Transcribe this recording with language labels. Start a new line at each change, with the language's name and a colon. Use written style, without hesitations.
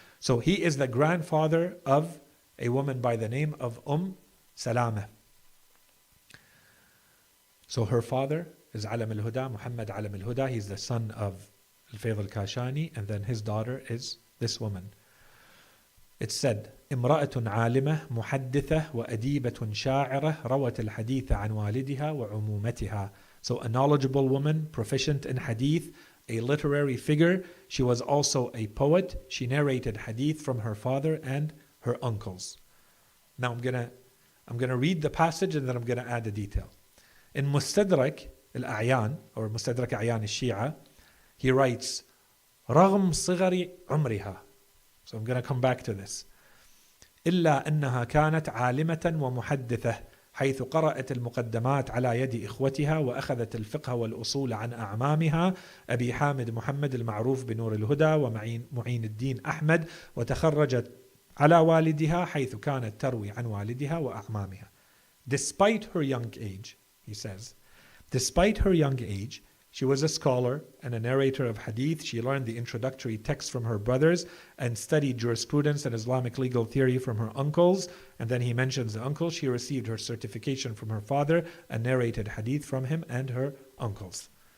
English: So he is the grandfather of a woman by the name of Salama. So her father is Alam al-Huda, Muhammad Alam al-Huda. He's the son of al-Fayd al-Kashani, and then his daughter is this woman. It said,
Arabic: امرأة عالمة محدثة وأديبة شاعرة روت الحديث عن والدها وعمومتها.
English: So a knowledgeable woman, proficient in hadith, a literary figure. She was also a poet. She narrated hadith from her father and her uncles. Now I'm gonna read the passage and then I'm gonna add a detail. In Mustadrak al-A'yan, or Mustadrak A'yan al-Shi'a, he writes,
Arabic: رغم صغر عمرها.
English: So I'm gonna come back to this.
Arabic: إلا أنها كانت عالمة ومحدثة حيث قرأت المقدمات على يد إخوتها وأخذت الفقه والأصول عن أعمامها أبي حامد محمد المعروف بنور الهدى ومعين الدين أحمد، وتخرجت على والدها حيث كانت تروي عن والدها وأعمامها.
English: Despite her young age, he says, despite her young age, she was a scholar and a narrator of hadith. She learned the introductory texts from her brothers and studied jurisprudence and Islamic legal theory from her uncles. And then he mentions the uncles. She received her certification from her father and narrated hadith from him and her uncles.